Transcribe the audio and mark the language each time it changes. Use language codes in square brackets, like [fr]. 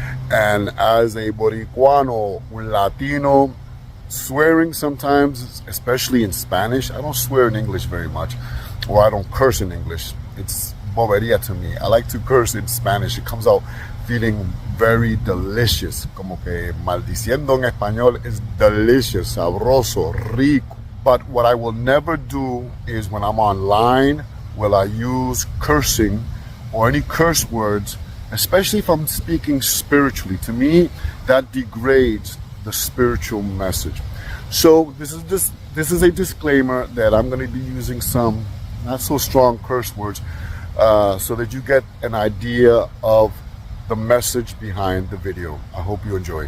[en] And as a boricuano, Latino, swearing sometimes, especially in Spanish, I don't swear in English very much, or I don't curse in English. It's bobería to me. I like to curse in Spanish. It comes out feeling very delicious. [es] Como que maldiciendo en español [en] is delicious, [es] sabroso, rico. [en] But what I will never do is when I'm online, will I use cursing or any curse words, especially if I'm speaking spiritually. To me, that degrades the spiritual message. So this is a disclaimer that I'm going to be using some not so strong curse words so that you get an idea of the message behind the video. I hope you enjoy.